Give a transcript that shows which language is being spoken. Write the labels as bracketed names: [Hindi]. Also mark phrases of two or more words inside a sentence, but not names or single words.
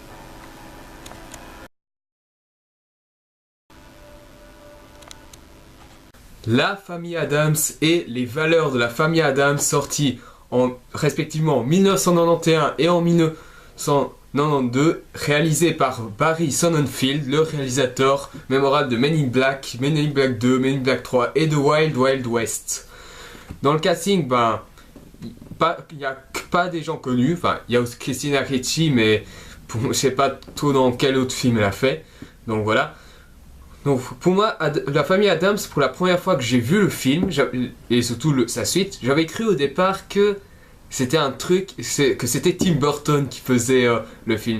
[French] La famille Addams et les valeurs de la famille Addams, sortis respectivement en 1991 et en 1992, réalisé par Barry Sonnenfeld, le réalisateur mémorable de Men in Black, Men in Black 2, Men in Black 3 et de Wild Wild West. Dans le casting, il n'y a pas des gens connus, enfin il y a aussi Christina Ricci, mais je ne sais pas trop dans quel autre film elle a fait, donc voilà. Donc pour moi, la famille Addams, pour la première fois que j'ai vu le film, et surtout sa suite, j'avais cru au départ que c'était que c'était Tim Burton qui faisait le film.